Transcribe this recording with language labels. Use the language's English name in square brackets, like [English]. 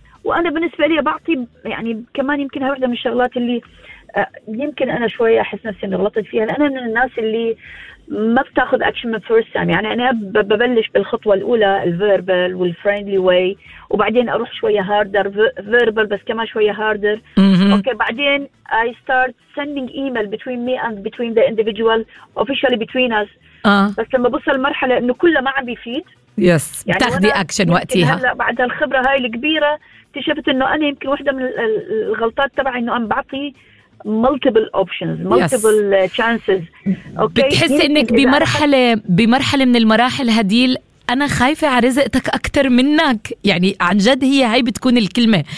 [Arabic] وأنا بالنسبة لي بعطي يعني كمان يمكن واحدة من الشغلات اللي يمكن أنا شوية أحس نفسي أني غلطت فيها، لأن أنا من الناس اللي ما بتاخذ أكشن من فرست تايم، يعني أنا ببلش بالخطوة الأولى الفيربل والفريندلي واي، وبعدين أروح شوية هاردر فيربل بس كمان شوية هاردر. أوكي بعدين [English] I start sending email between me and between the individual officially between us. [Arabic] بس لما بوصل مرحلة أنه كله ما عم بيفيد يس يعني بتاخذي أكشن وقتها. هلأ بعد الخبرة هاي الكبيرة اكتشفت أنه أنا يمكن واحدة من الغلطات تبعي أنه أنا بعطي [English] multiple options multiple chances. [Arabic] اوكي بتحس انك بمرحله من المراحل هديل انا خايفه على رزقتك اكتر منك، يعني عن جد هي بتكون الكلمه.